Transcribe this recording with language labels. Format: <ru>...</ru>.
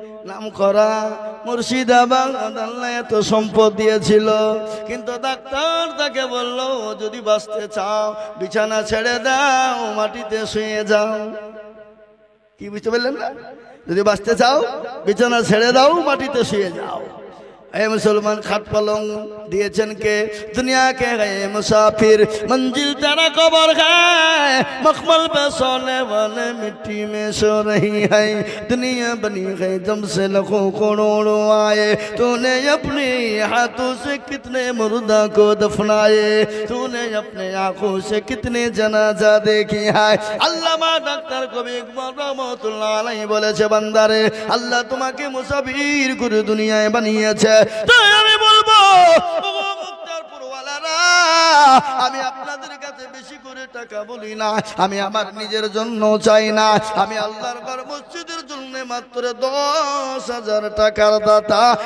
<bn>নাম করা মুর্শিদাবাদ, আল্লাহ এত সম্পদ দিয়েছিল, কিন্তু ডাক্তার তাকে বলল যদি বাঁচতে চাও বিছানা ছেড়ে দাও, মাটিতে শুয়ে যাও। কি বুঝতে পারলেন না? যদি বাঁচতে চাও বিছানা ছেড়ে দাও, মাটিতে শুয়ে যাও।</bn> <hi>मुसलमान खाट पलंग दिएचन के दुनिया के गए मुसाफिर, मंजिल तेरा कब्र है, मखमल पे सोने वाले मिट्टी में सो रही है। दुनिया बनी है जब से लाखों करोड़ों आए, तूने अपने हाथों से कितने मुर्दा को दफनाए, तूने अपने आंखों से कितने जनाजा देखी है।</hi> <bn>अल्लामा डॉक्टर कबीर इकबाल रहमतुल्लाह अलैहि বলেছে, বান্দারে আল্লাহ তোমাকে মুসাফির করে দুনিয়ায় বানিয়েছে। তাই আমি বলবো মুক্তারপুরওয়ালারা, আমি আপনাদের কাছে বেশি করে টাকা বলি না, আমি আমার নিজের জন্য চাই না, আমি আল্লাহর ঘর মসজিদের জন্য মাত্র 10,000 টাকার দাতা।</bn>